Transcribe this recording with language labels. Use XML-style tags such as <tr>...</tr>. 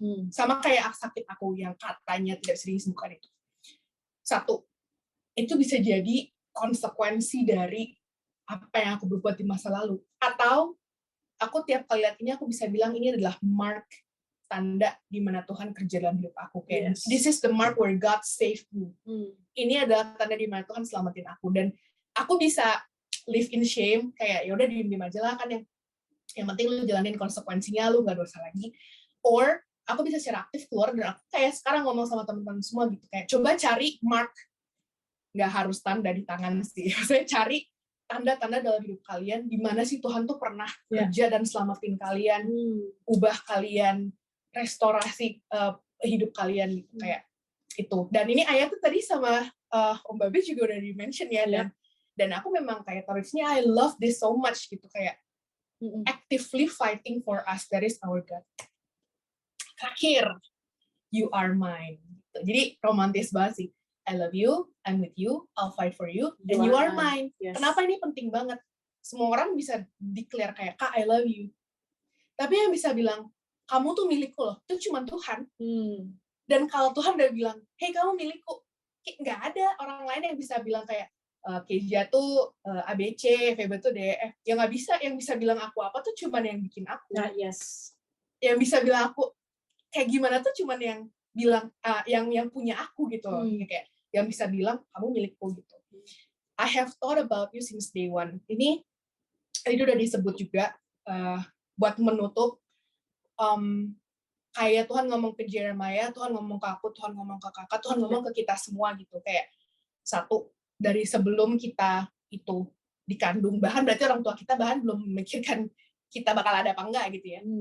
<id>Sama kayak sakit aku yang katanya tidak bisa disembuhkan itu. Satu, itu bisa jadi konsekuensi dari apa yang aku berbuat di masa lalu. Atau aku tiap kali lihat ini, aku bisa bilang ini adalah mark, tanda di mana Tuhan kerja dalam hidup aku.</id> <en>Kayak, this is the mark where God saved me.</en> <id>Ini adalah tanda di mana Tuhan selamatin aku. Dan aku bisa</id> <en>live in shame,</en> <id>kayak yaudah diem-diem aja lah, kan yang penting lu jalanin konsekuensinya, lu gak dosa lagi. Or aku bisa secara aktif keluar, dan aku kayak sekarang ngomong sama teman-teman semua gitu, kayak coba cari mark, gak harus tanda di tangan sih, saya cari tanda-tanda dalam hidup kalian, di mana sih Tuhan tuh pernah kerja dan selamatin kalian, ubah kalian, restorasi hidup kalian gitu, kayak itu. Dan ini ayat tuh tadi sama Om Babe juga udah di-mention ya, dan aku memang kayak taruhnya</id> <en>I love this so much</en> <id>gitu, kayak</id> <en>actively fighting for us, that is our God.</en> <id>Terakhir,</id> <en>you are mine.</en> <id>Jadi romantis banget sih.</id> <en>I love you, I'm with you, I'll fight for you, and you are mine.</en> <id>Kenapa ini penting banget? Semua orang bisa declare kayak, Kak,</id> <en>I love you.</en> <id>Tapi yang bisa bilang, kamu tuh milikku loh, itu cuma Tuhan. Dan kalau Tuhan udah bilang, hey kamu milikku, nggak ada orang lain yang bisa bilang kayak, Keja tuh ABC, Febe tuh DF. Ya nggak bisa, yang bisa bilang aku apa tuh cuman yang bikin aku. Yang bisa bilang aku kayak gimana tuh cuman yang bilang, yang punya aku gitu loh. Kayak yang bisa bilang kamu milikku gitu.</id> <en>I have thought about you since day one.</en> <id>Ini udah disebut juga buat menutup. Kayak Tuhan ngomong ke Jeremiah, Tuhan ngomong ke aku, Tuhan ngomong ke kakak, Tuhan ngomong ke kita semua gitu. Kayak satu, dari sebelum kita itu dikandung, bahkan berarti orang tua kita bahkan belum memikirkan kita bakal ada apa enggak gitu ya.</id>